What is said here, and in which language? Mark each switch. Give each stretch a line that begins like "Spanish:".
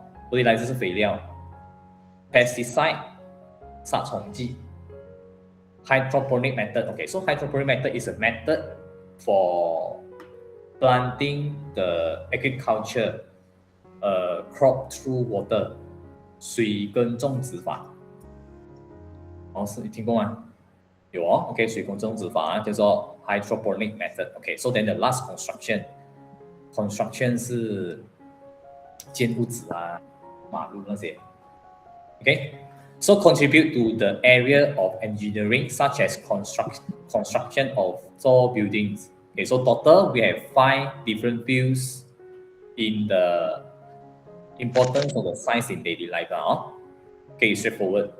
Chinese: fertilizer 是肥料 ，pesticide 杀虫剂 ，hydroponic method.
English: Okay, so hydroponic method is a method for planting the agriculture crop through water.
Chinese: 水耕种植法。是你听过吗？有OK， 水耕种植法叫做 hydroponic method.
English: Okay, so then the last construction
Chinese: 是建屋子啊、马路那些。
English: Okay, so contribute to the area of engineering such as construction of tall buildings. Okay, so total we have 5 different fields in the importance of the science in daily life. Okay, straightforward.